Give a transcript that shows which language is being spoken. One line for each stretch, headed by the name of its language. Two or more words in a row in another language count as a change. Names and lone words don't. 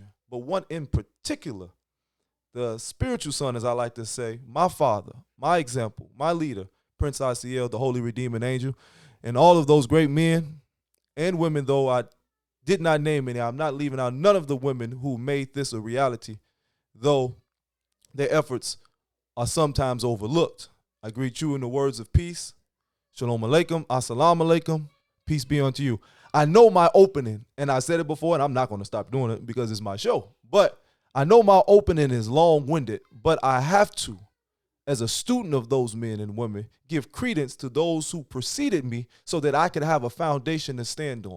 English: But one in particular, the spiritual son, as I like to say, my father, my example, my leader, Prince Asiel, the Holy Redeeming Angel, and all of those great men and women, though I did not name any. I'm not leaving out none of the women who made this a reality, though their efforts are sometimes overlooked. I greet you in the words of peace.
Hebrew: שלום עליכם,
Arabic: السلام عليكم,
English: peace be unto you. I know my opening, and I said it before, and I'm not going to stop doing it because it's my show, but I know my opening is long-winded, but I have to, as a student of those men and women, give credence to those who preceded me so that I could have a foundation to stand on.